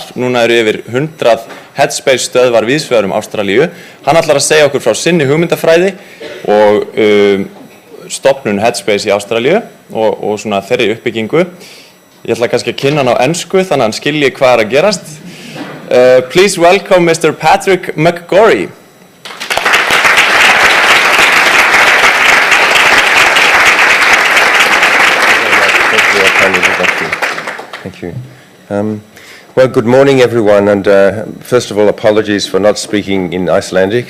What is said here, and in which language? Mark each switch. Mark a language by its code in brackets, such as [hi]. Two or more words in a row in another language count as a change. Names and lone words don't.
[is] Núna yfir 100 Headspace stöðvar víðsvegar Ástralíu. Hann ætlar að segja okkur frá sinni hugmyndafræði og stofnun Headspace í Ástralíu og svona þeirri uppbyggingu. Ég ætla kannski að kynna hann á ensku þannig að hann skilji hvað að gerast. [en] Please welcome Mr. McGorry. Thank you. Well, good morning, everyone, and first of all, apologies for not speaking in Icelandic.